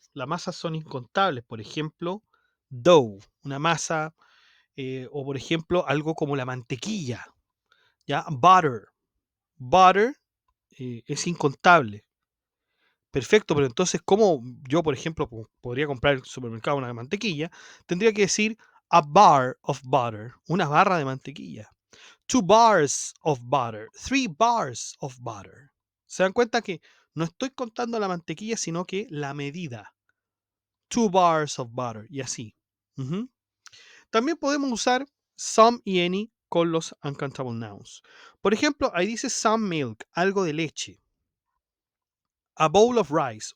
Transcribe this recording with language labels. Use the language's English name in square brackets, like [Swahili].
[Spanish] Las masas son incontables. Por ejemplo, dough, una masa, o por ejemplo, algo como la mantequilla, ¿ya? Butter. Butter es incontable. Perfecto, pero entonces, ¿cómo yo, por ejemplo, podría comprar en el supermercado una mantequilla? Tendría que decir [English] a bar of butter, [Spanish] una barra de mantequilla. [English] Two bars of butter, three bars of butter. [Spanish] ¿Se dan cuenta que no estoy contando la mantequilla, sino que la medida? [English] Two bars of butter, [Spanish] y así. Ujú. También podemos usar some y any con los uncountable nouns. Por ejemplo, ahí dice [English] some milk, [Spanish] algo de leche. [English] A bowl of rice.